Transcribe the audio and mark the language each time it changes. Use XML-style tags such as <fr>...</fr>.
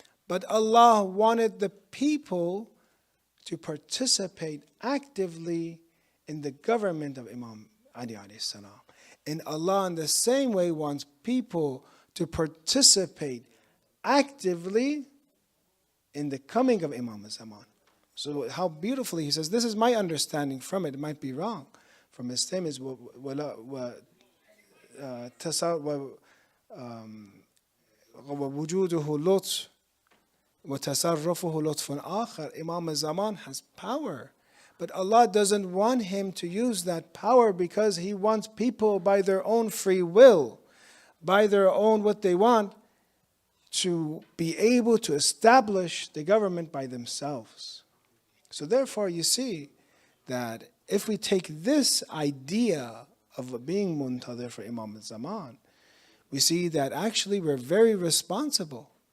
<en>But Allah wanted the people to participate actively in the government of Imam Ali alayhi salam. And Allah in the same way wants people to participate actively in the coming of Imam Zaman. So how beautifully he says, this is my understanding from it. It might be wrong. From his statement is</en> <ar>وَوُجُودُهُ لُطْفٌ وَتَصَرُّفُهُ لُطْفٌ آخر.</ar> <en>Imam Zaman has power. But Allah doesn't want him to use that power because He wants people by their own free will, by their own what they want, to be able to establish the government by themselves. So therefore you see that if we take this idea of being muntadir for Imam al-Zaman, we see that actually we're very responsible.</en>